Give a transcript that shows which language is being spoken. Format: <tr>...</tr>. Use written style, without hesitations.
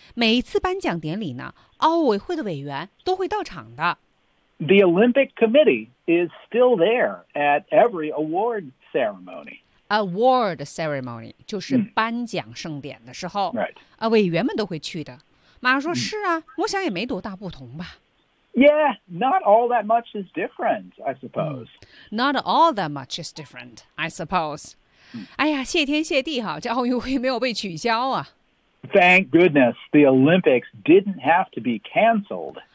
<zh>每一次颁奖典礼呢，奥委会的委员都会到场的。</zh> <en>The Olympic Committee is still there at every award ceremony.</en> <zh>Award ceremony 就是颁奖盛典的时候、</zh> <en>right.</en> <zh>委员们都会去的马上说、是啊我想也没多大不同吧</zh> <en>Yeah, not all that much is different, I suppose、 Not all that much is different, I suppose、</en> <zh>哎呀谢天谢地哈这奥运会没有被取消啊</zh> <en>Thank goodness the Olympics didn't have to be cancelled</en>